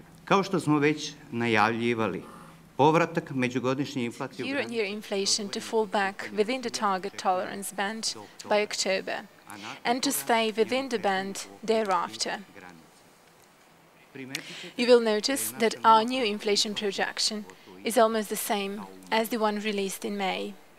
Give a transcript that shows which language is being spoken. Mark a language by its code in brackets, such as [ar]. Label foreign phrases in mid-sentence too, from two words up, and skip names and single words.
[sr] Kao što smo već najavljivali, povratak međugodišnje inflacije... [en] Year-on-year inflation to fall back within the target tolerance band by October and to stay within the band thereafter. You will notice that our new inflation projection is almost the same as the one released in May.